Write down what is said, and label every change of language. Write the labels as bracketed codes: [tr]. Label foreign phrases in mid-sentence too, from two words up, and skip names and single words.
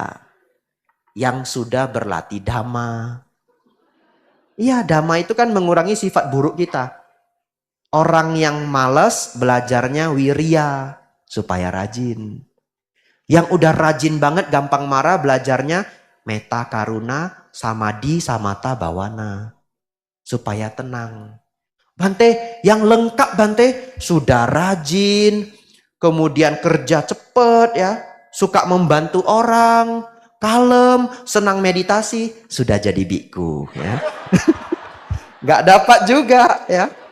[id] Yang sudah berlatih dhamma. Iya, dhamma itu kan mengurangi sifat buruk kita. Orang yang malas belajarnya wirya supaya rajin. Yang udah rajin banget gampang marah belajarnya [pi] metta karuna samadhi samata bawana [id] supaya tenang. Bante yang lengkap Bante sudah rajin, kemudian kerja cepet ya, suka membantu orang, kalem, senang meditasi, sudah jadi biku ya. Gak dapat juga ya.